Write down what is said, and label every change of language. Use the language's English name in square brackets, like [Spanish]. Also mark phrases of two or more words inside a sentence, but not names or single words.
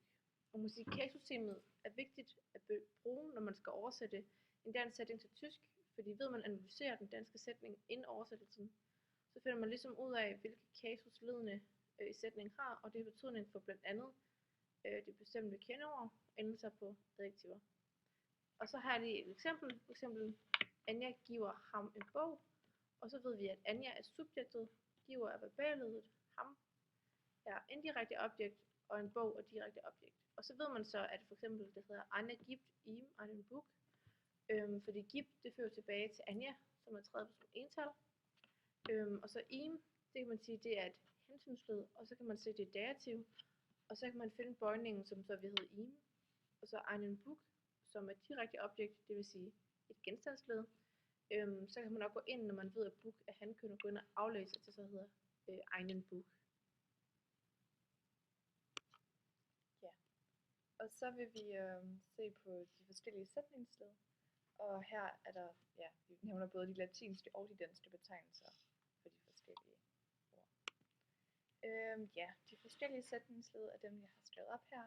[Danish] Og musikalsystemet er vigtigt at bruge, når man skal oversætte en dansk sætning til tysk, fordi ved man analyserer den danske sætning inden oversættelsen, så finder man ligesom ud af, hvilke kasusledende i sætningen har, og det har betydning for blandt andet det bestemte kendeord, endelser på adjektiver. Og så har jeg lige et eksempel. For eksempel, Anja giver ham en bog, og så ved vi, at Anja er subjektet, giver er verballedet, ham er indirekte objekt, og en bog er direkte objekt. Og så ved man så, at for eksempel det hedder Anja [German] gibt ihm einen Buch, [Danish] fordi gibt, det fører tilbage til Anja, som er tredje person ental. Og så ihm, det kan man sige, det er et hensynsled, og så kan man se, det er dativ, og så kan man finde bøjningen, som så vil hedde ihm, og så [German] einen Buch, [Danish] som er direkte objekt, det vil sige et genstandsled. Så kan man også gå ind, når man ved, at Buch er hankøn, og gå ind og aflæse, at det så hedder [German] einen Buch. [Danish] Ja, og så vil vi se på de forskellige sætningsled. Og her er der, ja, vi nævner både de latinske og de danske betegnelser for de forskellige ord. Ja, de forskellige sætningsled er dem, jeg har skrevet op her.